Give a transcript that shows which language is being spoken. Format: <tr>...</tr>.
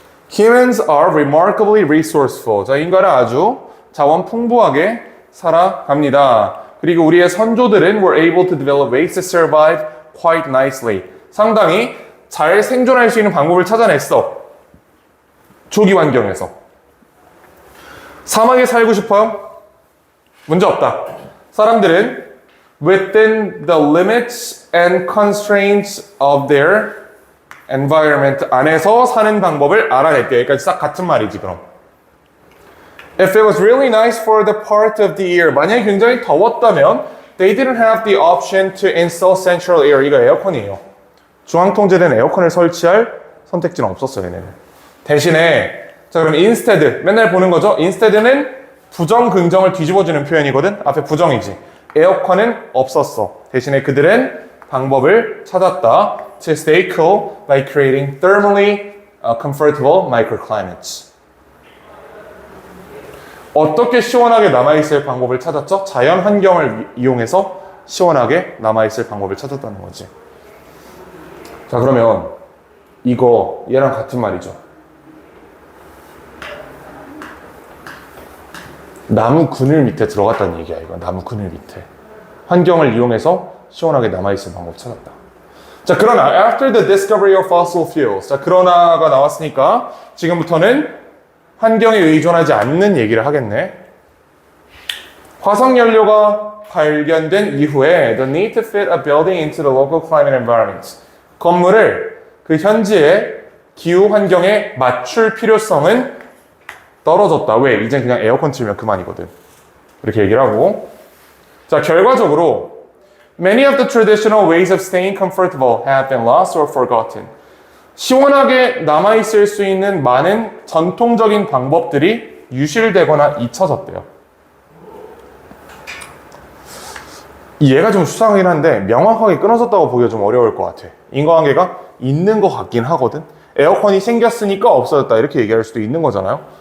<en>Humans are remarkably resourceful.</en> <ko>자, 인간은 아주 자원 풍부하게 살아갑니다. 그리고 우리의 선조들은</ko> <en>were able to develop ways to survive quite nicely.</en> <ko>상당히 잘 생존할 수 있는 방법을 찾아냈어. 조기 환경에서. 사막에 살고 싶어요? 문제 없다. 사람들은</ko> <en>within the limits and constraints of their environment</en> <ko>안에서 사는 방법을 알아낼게요. 여기까지 싹 같은 말이지 그럼.</ko> <en>If it was really nice for the part of the year,</en> <ko>만약에 굉장히 더웠다면</ko> <en>they didn't have the option to install central air.</en> <ko>이거 에어컨이에요. 중앙통제된 에어컨을 설치할 선택지는 없었어요. 얘네는. 대신에 자 그럼 instead 맨날 보는 거죠. instead는 부정 긍정을 뒤집어주는 표현이거든. 앞에 부정이지. 에어컨은 없었어. 대신에 그들은 방법을 찾았다.</ko> <en>To stay cool by creating thermally comfortable microclimates.</en> <ko>어떻게 시원하게 남아있을 방법을 찾았죠? 자연 환경을 이용해서 시원하게 남아있을 방법을 찾았다는 거지. 자, 그러면 이거 얘랑 같은 말이죠. 나무 그늘 밑에 들어갔다는 얘기야, 이거. 나무 그늘 밑에. 환경을 이용해서 시원하게 남아있을 방법 찾았다. 자, 그러나</ko> <en>after the discovery of fossil fuels.</en> <ko>자, 그러나가 나왔으니까 지금부터는 환경에 의존하지 않는 얘기를 하겠네. 화석연료가 발견된 이후에</ko> <en>the need to fit a building into the local climate environment.</en> <ko>건물을 그 현지의 기후 환경에 맞출 필요성은 떨어졌다. 왜? 이젠 그냥 에어컨 틀면 그만이거든. 이렇게 얘기를 하고. 자, 결과적으로</ko> <en>many of the traditional ways of staying comfortable have been lost or forgotten.</en> <ko>시원하게 남아있을 수 있는 많은 전통적인 방법들이 유실되거나 잊혀졌대요. 얘가 좀 수상하긴 한데 명확하게 끊어졌다고 보기가 좀 어려울 것 같아. 인과관계가 있는 것 같긴 하거든. 에어컨이 생겼으니까 없어졌다 이렇게 얘기할 수도 있는 거잖아요.</ko>